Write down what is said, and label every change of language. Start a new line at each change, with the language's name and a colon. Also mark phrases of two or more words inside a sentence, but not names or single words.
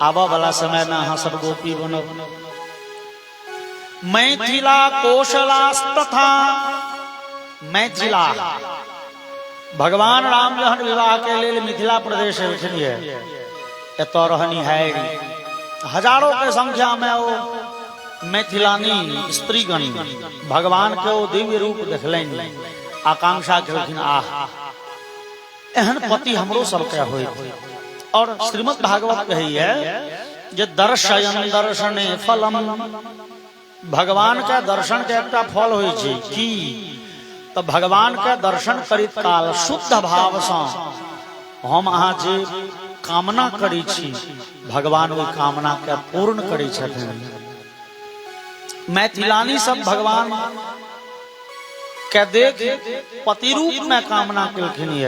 Maithili: आबऽ वाला समय में अहाँ सब गोपी बनब। मैथिला कोशलास्तथा, मैथिला भगवान राम जहन विवाह के लेल मिथिला प्रदेश एलखिन, एतऽ रहनिहारि हजारों के संख्या में वो मैथिलानी स्त्रीगण भगवान के वो दिव्य रूप देखलनि, आकांक्षा केलखिन आह एहन पति हमरो सबके होय। और श्रीमद् भागवत कहिए जे
Sanskrit: दर्शयन दर्शने फलम,
Maithili: भगवान के दर्शन के एकटा फल होय छै की, तो भगवान के दर्शन करित काल शुद्ध भाव से हम अहाँ जे कामना करी छी भगवान ओहि कामना के पूर्ण करै छथिन। मैथिलानी सब भगवान के देख पति रूप में कामना केलखिन है।